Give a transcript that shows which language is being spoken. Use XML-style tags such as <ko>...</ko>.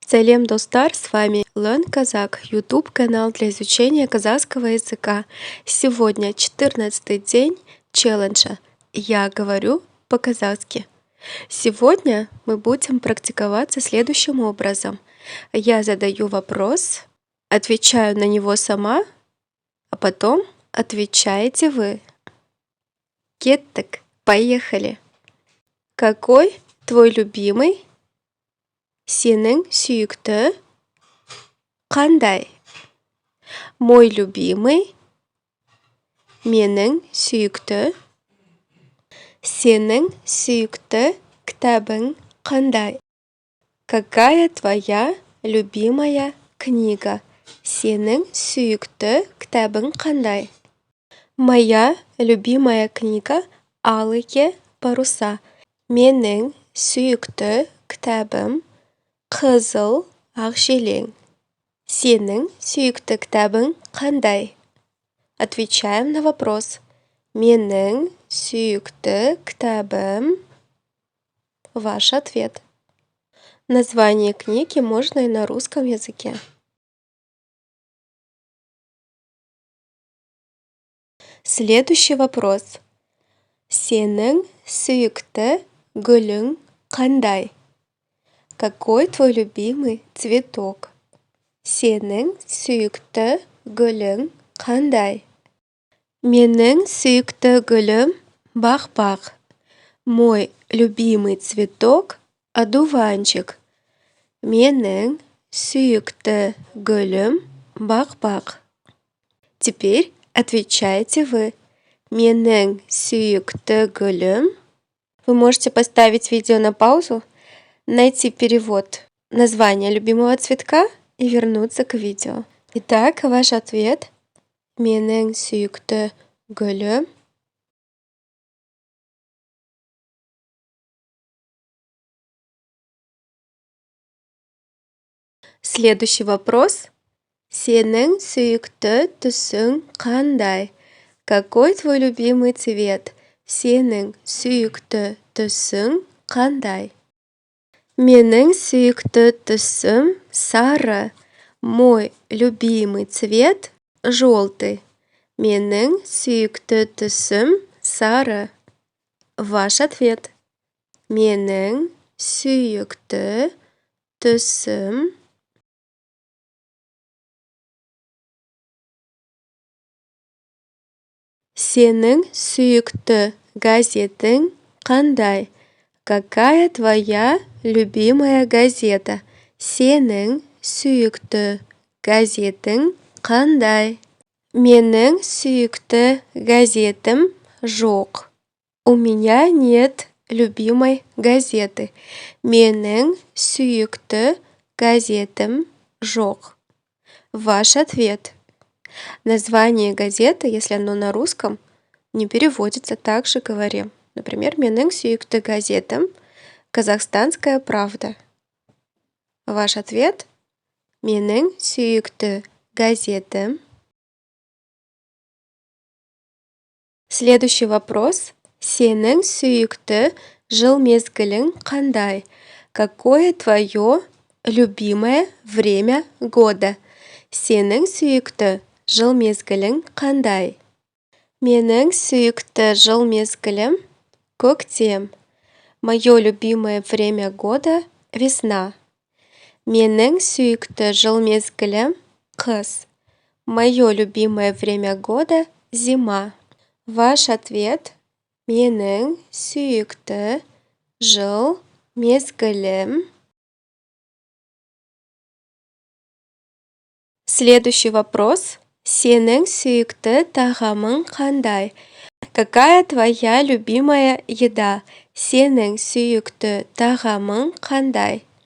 <kk>Салем, достар,</kk> <ru>с вами Learn Kazakh, YouTube канал для изучения казахского языка. Сегодня 14-й день челленджа «Я говорю по-казахски». Сегодня мы будем практиковаться следующим образом. Я задаю вопрос, отвечаю на него сама, а потом отвечаете вы.</ru> <kk>Кеттік,</kk> <ru>поехали. Какой твой любимый?</ru> <kk>Сенің сүйікті қандай?</kk> <ru>Мой любимый.</ru> <kk>Менің сүйікті. Сенің сүйікті кітабың қандай?</kk> <ru>Какая твоя любимая книга?</ru> <kk>Сенің сүйікті кітабың қандай?</kk> <ru>Моя любимая книга «Алые паруса».</ru> <kk>Менің сүйікті кітабым «Қызыл ақжелең». Сенің сүйікті кітабың қандай?</kk> <ru>Отвечаем на вопрос.</ru> <kk>Менің сүйікті кітабым.</kk> <ru>Ваш ответ. Название книги можно и на русском языке. Следующий вопрос.</ru> <kk>Сенің сүйікті гүлің қандай?</kk> <ru>Какой твой любимый цветок?</ru> <kk>Сенің сүйікті гүлің қандай? Менің сүйікті гүлім бақ-бақ.</kk> <ru>Мой любимый цветок одуванчик.</ru> <kk>Менің сүйікті гүлім бақ-бақ.</kk> <ru>Теперь отвечайте вы.</ru> <kk>Менің сүйікті гүлім.</kk> <ru>Вы можете поставить видео на паузу, найти перевод названия любимого цветка и вернуться к видео. Итак, ваш ответ.</ru> <kk>Менің сүйікті гүлім.</kk> <ru>Следующий вопрос.</ru> <kk>Сенің сүйікті түсің қандай?</kk> <ru>Какой твой любимый цвет?</ru> <kk>Сенің сүйікті түсің қандай? Менің сүйікті түсім сары.</kk> <ru>Мой любимый цвет желтый.</ru> <kk>Менің сүйікті түсім сары.</kk> <ru>Ваш ответ.</ru> <kk>Менің сүйікті түсім. Сенің сүйікті газетің қандай?</kk> <ru>Какая твоя любимая газета?</ru> <kk>Сенің сүйікті газетің қандай? Менің сүйікті газетім жоқ.</kk> <ru>У меня нет любимой газеты.</ru> <kk>Менің сүйікті газетім жоқ.</kk> <ru>Ваш ответ. Название газеты, если оно на русском, не переводится, так же говорим. Например,</ru> <kk>менің сүйікті газетім</kk> <ru>«Казахстанская правда». Ваш ответ.</ru> <kk>Менің сүйікті газетім.</kk> <ru>Следующий вопрос.</ru> <kk>Сенің сүйікті жыл мезгілің қандай?</kk> <ru>Какое твое любимое время года?</ru> <kk>Сенің сүйікті жыл мезгілің қандай? Менің сүйікті жыл мезгілім көктем.</kk> <ru>Мое любимое время года – весна.</ru> <kk>Менің сүйікті жыл мезгілім қыс.</kk> <ru>Мое любимое время года – зима. Ваш ответ.</ru> <kk>Менің сүйікті жыл мезгілім.</kk> <ru>Следующий вопрос.</ru> <kk>Сенің сүйікті тағамың қандай?</kk> <ru>Какая твоя любимая еда?</ru> <kk>Сенің сүйікті тағамың қандай?</kk>